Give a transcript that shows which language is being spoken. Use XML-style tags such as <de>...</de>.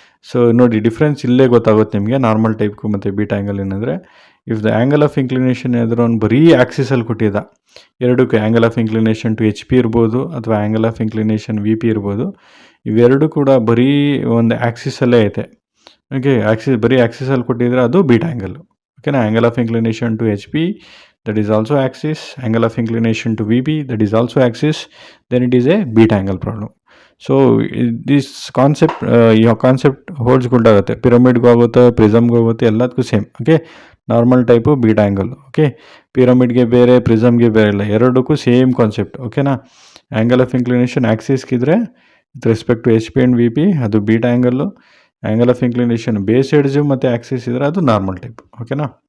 <kn>So ನೋಡಿ, difference ಇಲ್ಲೇ ಗೊತ್ತಾಗುತ್ತೆ ನಿಮಗೆ ನಾರ್ಮಲ್ ಟೈಪ್ಗೂ ಮತ್ತು ಬೀಟಾ ಆ್ಯಂಗಲ್ ಏನಂದರೆ, if the angle of inclination ಏನಾದರೂ ಅವ್ನು ಬರೀ ಆ್ಯಕ್ಸಿಸಲ್ಲಿ ಕೊಟ್ಟಿದ್ದ, ಎರಡಕ್ಕೂ angle of inclination to HP ಇರ್ಬೋದು ಅಥವಾ ಆ್ಯಂಗಲ್ ಆಫ್ ಇನ್ಕ್ಲಿನೇಷನ್ VP ಇರ್ಬೋದು, ಇವೆರಡು ಕೂಡ ಬರೀ ಒಂದು ಆ್ಯಕ್ಸಿಸಲ್ಲೇ ಐತೆ. ಓಕೆ, ಬರೀ ಆ್ಯಕ್ಸಿಸಲ್ಲಿ ಕೊಟ್ಟಿದ್ರೆ ಅದು ಬೀಟಾ ಆ್ಯಂಗಲ್. ಓಕೆನಾ?</kn> <en>Angle of inclination to HP, that is also axis. Angle of inclination to VP, that is also axis. Then it is a beta angle problem. So this concept, your concept holds good</en> <kn>ಆಗುತ್ತೆ. ಪಿರಮಿಡ್ಗೂ ಆಗುತ್ತೆ, ಪ್ರಿಸಮ್ಗೂ ಆಗುತ್ತೆ, ಎಲ್ಲದಕ್ಕೂ same. Okay, normal type beta angle. Okay, ಪಿರಮಿಡ್ಗೆ ಬೇರೆ, ಪ್ರಿಸಮ್ಗೆ ಬೇರೆ ಇಲ್ಲ, ಎರಡಕ್ಕೂ same concept. ಓಕೆನಾ? Angle of inclination ಆ್ಯಕ್ಸಿಸ್ಗಿದ್ರೆ with respect to HP and VP ಅದು beta angle. Angle of inclination base edge ಮತ್ತು ಆ್ಯಕ್ಸಿಸ್ ಇದ್ದರೆ ಅದು ನಾರ್ಮಲ್ ಟೈಪ್. ಓಕೆನಾ?</kn>